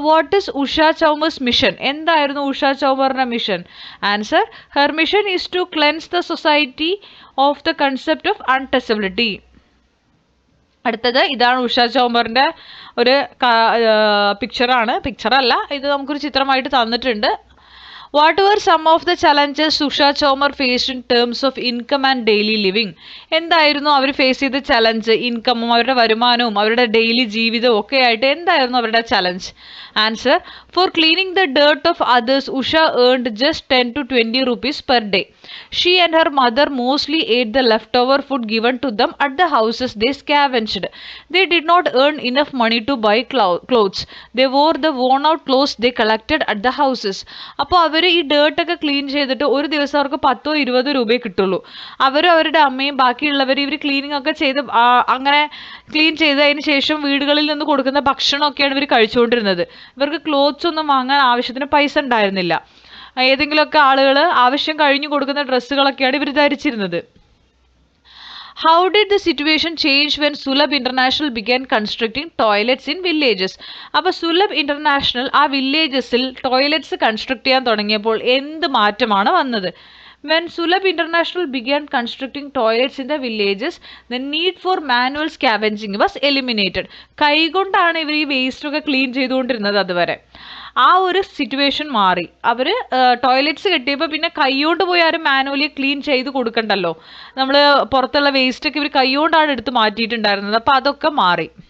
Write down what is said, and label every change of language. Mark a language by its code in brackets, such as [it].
[en] What is Usha Chaumar's mission? [ml] എന്തായിരുന്നു Usha ചൗമറിന്റെ mission? [en] Answer, her mission is to cleanse the society of the concept of untouchability. [ml] അടുത്തത് ഇതാണ് ഉഷ ചൗമറിന്റെ ഒരു പിക്ചറാണ്. പിക്ചറല്ല, ഇത് നമുക്കൊരു ചിത്രമായിട്ട് തന്നിട്ടുണ്ട്. [en] What were some of the challenges Usha Chaumer faced in terms of income and daily living? [ml] എന്തായിരുന്നു അവർ face ചെയ്ത challenge? ഇൻകമും അവരുടെ വരുമാനവും അവരുടെ ഡെയിലി ജീവിതവും ഒക്കെ ആയിട്ട് എന്തായിരുന്നു അവരുടെ challenge? [en] Answer, for cleaning the dirt of others Usha earned just 10 to 20 rupees per day. She and her mother mostly ate the leftover food given to them at the houses they scavenged. They did not earn enough money to buy clothes. They wore the worn out clothes they collected at the houses. [ml] അപ്പോൾ അവർ ഈ ഡേർട്ടൊക്കെ clean ചെയ്തിട്ട് ഒരു ദിവസം അവർക്ക് 10-20 രൂപയെ കിട്ടുള്ളൂ. അവരും അവരുടെ അമ്മയും ബാക്കിയുള്ളവർ ഇവർ ക്ലീനിങ് ഒക്കെ ചെയ്ത് അങ്ങനെ ക്ലീൻ ചെയ്തതിന് ശേഷം വീടുകളിൽ നിന്ന് കൊടുക്കുന്ന ഭക്ഷണമൊക്കെയാണ് ഇവർ കഴിച്ചുകൊണ്ടിരുന്നത്. ഇവർക്ക് ക്ലോത്ത്സ് ഒന്നും വാങ്ങാൻ ആവശ്യത്തിന് പൈസ ഉണ്ടായിരുന്നില്ല. ഏതെങ്കിലുമൊക്കെ ആളുകൾ ആവശ്യം കഴിഞ്ഞു കൊടുക്കുന്ന ഡ്രസ്സുകളൊക്കെയാണ് ഇവർ ധരിച്ചിരുന്നത്. [en] How did the situation change when Sulabh International began constructing toilets in villages? [ml] അപ്പോൾ സുലഭ് ഇന്റർനാഷണൽ ആ വില്ലേജസിൽ ടോയ്ലറ്റ്സ് കൺസ്ട്രക്ട് ചെയ്യാൻ തുടങ്ങിയപ്പോൾ എന്ത് മാറ്റമാണ് വന്നത്? [en] When Sulabh International began constructing toilets in the villages, the need for manual scavenging was eliminated. [ml] കൈകൊണ്ടാണ് ഇവർ ഈ waste ഒക്കെ ക്ലീൻ ചെയ്തുകൊണ്ടിരുന്നത് അതുവരെ. ആ ഒരു സിറ്റുവേഷൻ മാറി. അവർ ടോയ്ലറ്റ്സ് കെട്ടിയപ്പോൾ പിന്നെ കൈകൊണ്ട് പോയി ആരും മാനുവലി ക്ലീൻ ചെയ്ത് കൊടുക്കണ്ടല്ലോ. നമ്മൾ പുറത്തുള്ള വേസ്റ്റൊക്കെ ഇവർ കൈകൊണ്ടാണ് എടുത്ത് മാറ്റിയിട്ടുണ്ടായിരുന്നത്. അപ്പോൾ അതൊക്കെ മാറി.